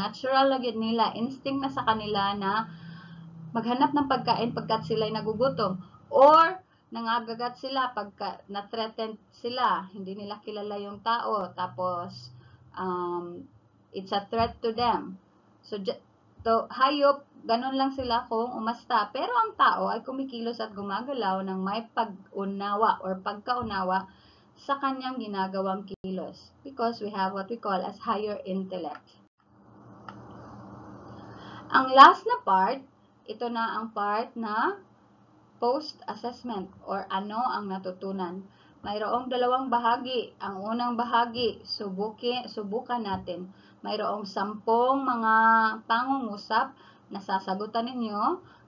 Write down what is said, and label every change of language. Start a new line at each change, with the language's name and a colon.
Filipino: Natural lagi nila, instinct na sa kanila na maghanap ng pagkain pagkat sila'y nagugutom or nangagagat sila pagka na-threatened sila, hindi nila kilala yung tao, tapos
English: it's a threat to them.
Filipino: So, hayop, ganun lang sila kung umasta. Pero ang tao ay kumikilos at gumagalaw ng may pag-unawa or pagkaunawa sa kanyang ginagawang kilos.
English: Because we have what we call as higher intellect.
Filipino: Ang last na part, ito na ang part na post-assessment or ano ang natutunan. Mayroong dalawang bahagi. Ang unang bahagi, subukan natin. Mayroong 10 mga pangungusap na sasagutan ninyo.